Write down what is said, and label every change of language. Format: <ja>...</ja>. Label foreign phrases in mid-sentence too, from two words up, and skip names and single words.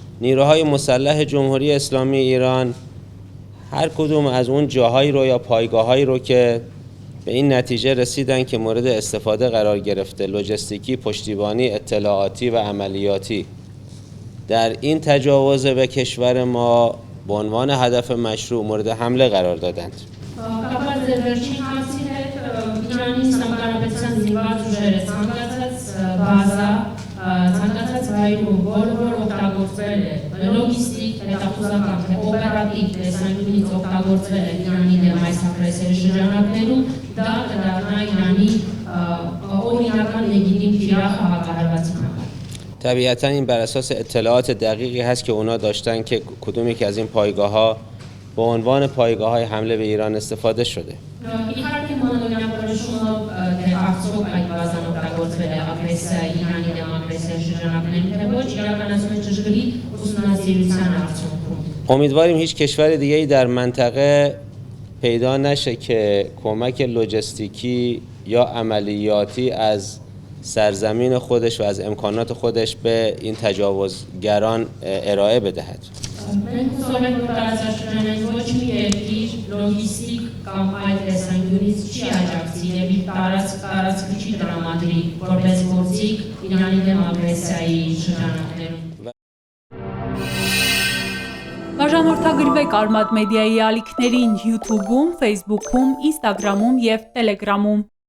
<fa>نیروهای مسلح جمهوری اسلامی ایران هر کدوم از اون جاهایی رو یا پایگاهایی رو که به این نتیجه رسیدن که مورد استفاده قرار گرفته، لوجستیکی، پشتیبانی، اطلاعاتی و عملیاتی، در این تجاوز به کشور ما به عنوان هدف مشروع مورد حمله قرار دادند.</fa> <hy>ցանկացած վայրում բոլոր օգտագործվել է լոգիստիկ, հետախուզական, օպերատիվ տեսանկյունից օգտագործվել է Իրանի դեմ այս ագրեսիայի շրջանակներում, դա կդառնա Իրանի օրինական լեգիտիմ թիրախ հակահարվածի համար.</hy> <fa>طبیعتا این بر اساس اطلاعات دقیقی هست که اونا داشتن که کدوم یک از این پایگاه‌ها به عنوان پایگاه‌های حمله به ایران استفاده شده.</fa> <hy>Իհարկե մանրամասնությունով արդյոք այդ բազան օգտագործվել է ագրեսիայի Իրանի դեմ ագրեսիայի շրջանակներում, թե ոչ իրականացում է ճշգրիտ ուսումնասիրության արդյունքում.</hy> <fa>امیدواریم هیچ کشور دیگه‌ای در منطقه پیدا نشه که کمک لوجستیکی یا عملیاتی از سرزمین خودش و از امکانات خودش به این تجاوزگران ارائه بدهد.</fa> <hy>Մենք հուսով ենք, որ տարածաշրջանային ոչ մի երկիր լոգիստիկ կամ այլ տեսանկյունից չի աջակցի եւ իր տարածքը չի տրամադրի որպես գործիք Իրանի դեմ ագրեսիայի շրջանակներում. Բաժանորդագրվեք Արմադ մեդիայի ալիքներին YouTube-ում, Facebook-ում, Instagram-ում եւ Telegram-ում։</hy>